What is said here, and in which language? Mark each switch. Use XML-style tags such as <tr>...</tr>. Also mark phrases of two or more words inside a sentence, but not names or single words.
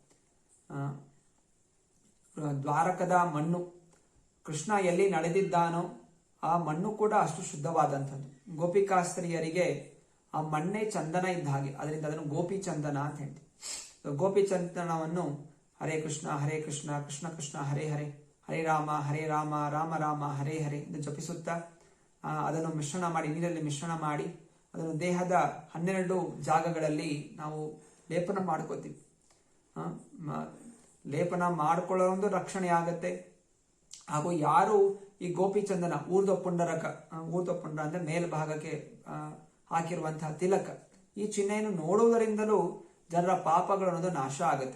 <kn>ದ್ವಾರಕದ ಮಣ್ಣು, ಕೃಷ್ಣ ಎಲ್ಲಿ ನಡೆದಿದ್ದಾನೋ ಆ ಮಣ್ಣು ಕೂಡ ಅಷ್ಟು ಶುದ್ಧವಾದಂಥದ್ದು. ಗೋಪಿಕಾಸ್ತ್ರೀಯರಿಗೆ ಆ ಮಣ್ಣೇ ಚಂದನ ಇದ್ದ ಹಾಗೆ, ಅದರಿಂದ ಅದನ್ನು ಗೋಪಿ ಚಂದನ ಅಂತ ಹೇಳ್ತೀವಿ. ಗೋಪಿ ಚಂದನವನ್ನು</kn> <sa>ಹರೇ ಕೃಷ್ಣ ಕೃಷ್ಣ ಕೃಷ್ಣ ಹರೇ ಹರೇ, ಹರೇ ರಾಮ ರಾಮ ರಾಮ ಹರೇ ಹರೇ</sa> <kn>ಎಂದು ಜಪಿಸುತ್ತಾ ಅದನ್ನು ಮಿಶ್ರಣ ಮಾಡಿ, ನೀರಲ್ಲಿ ಮಿಶ್ರಣ ಮಾಡಿ ಅದನ್ನು ದೇಹದ 12 ಜಾಗಗಳಲ್ಲಿ ನಾವು ಲೇಪನ ಮಾಡ್ಕೋತೀವಿ. ಲೇಪನ ಮಾಡ್ಕೊಳ್ಳೋ ರಕ್ಷಣೆ ಆಗತ್ತೆ. ಹಾಗೂ ಯಾರು ಈ ಗೋಪಿ ಚಂದನ ಊರ್ಧ್ವಪುಂಡ ಅಂದ್ರೆ ಮೇಲ್ಭಾಗಕ್ಕೆ ಹಾಕಿರುವಂತಹ ತಿಲಕ, ಈ ಚಿಹ್ನೆಯನ್ನು ನೋಡುವುದರಿಂದಲೂ ಜನರ ಪಾಪಗಳು ಅನ್ನೋದು ನಾಶ ಆಗತ್ತೆ.</kn>